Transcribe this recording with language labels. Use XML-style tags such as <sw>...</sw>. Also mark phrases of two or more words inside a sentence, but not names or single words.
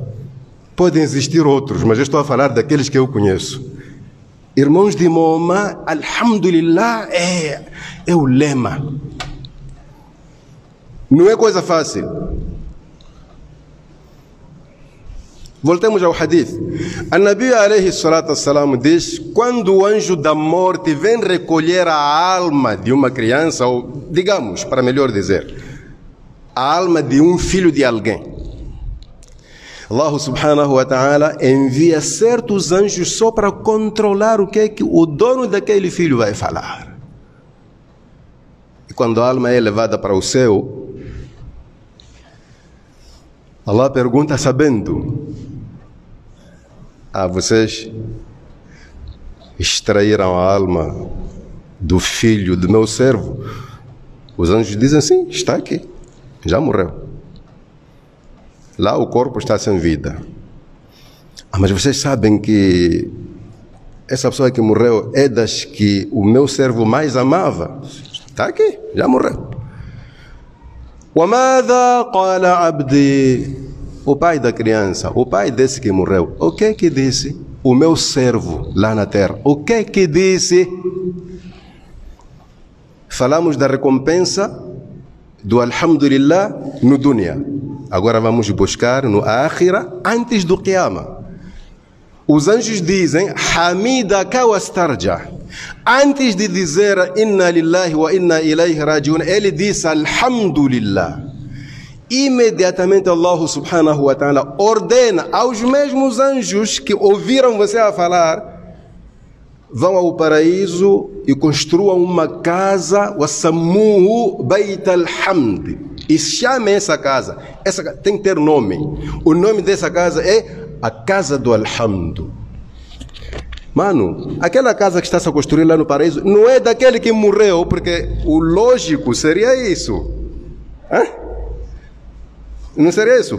<pt>Podem existir outros, mas eu estou a falar daqueles que eu conheço. Irmãos de Moma, Alhamdulillah é o lema. Não é coisa fácil. Voltemos ao hadith. A</pt> <ar>نبي عليه الصلاة والسلام</ar> <pt>diz: quando o anjo da morte vem recolher a alma de uma criança, ou digamos, para melhor dizer, a alma de um filho de alguém,</pt> <ar>الله سبحانه وتعالى</ar> <pt>envia certos anjos só para controlar o que é que o dono daquele filho vai falar. E quando a alma é levada para o céu, Allah pergunta sabendo: vocês extraíram a alma do filho do meu servo? Os anjos dizem: sim, está aqui, já morreu. Lá o corpo está sem vida. Mas vocês sabem que essa pessoa que morreu é das que o meu servo mais amava? Está aqui, já morreu.</pt> <ar>وَمَاذَا قَالَ عَبْدِي?</ar> <pt>O pai da criança, o pai desse que morreu, o que é que disse? O meu servo lá na terra, o que é que disse? Falamos da recompensa do Alhamdulillah no dunya. Agora vamos buscar no Akhira, antes do Qiyamah. Os anjos dizem</pt> <ar>حمدك واسترجع.</ar> <pt>Antes de dizer</pt> <ar>إنا لله وإنا إليه راجعون,</ar> <pt>ele disse Alhamdulillah. Imediatamente</pt> <ar>الله سبحانه وتعالى</ar> <pt>ordena aos mesmos anjos que ouviram você a falar: vão ao paraíso e construam uma casa,</pt> <ar>وسموه بيت الحمد.</ar> <pt>E chamem essa casa. Essa tem que ter nome. O nome dessa casa é a Casa do Alhamdo. Mano, aquela casa que está a construir lá no paraíso não é daquele que morreu, porque o lógico seria isso. Não seria isso?</pt>